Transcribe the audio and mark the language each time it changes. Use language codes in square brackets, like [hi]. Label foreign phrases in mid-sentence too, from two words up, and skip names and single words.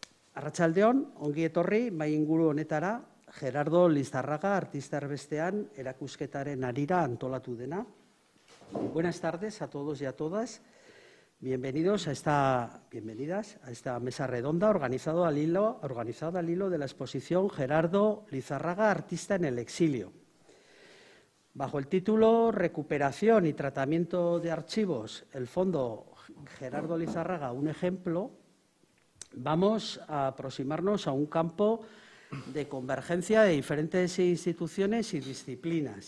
[eu] Arratsaldeon, ongi etorri, mai inguru honetara, Gerardo Lizarraga artista erbestean erakusketaren harira antolatu dena. [es] Buenas tardes a todos y a todas. Bienvenidas a esta mesa redonda organizada al hilo de la exposición Gerardo Lizarraga, artista en el exilio. Bajo el título Recuperación y tratamiento de archivos, el Fondo Gerardo Lizarraga, un ejemplo, vamos a aproximarnos a un campo de convergencia de diferentes instituciones y disciplinas.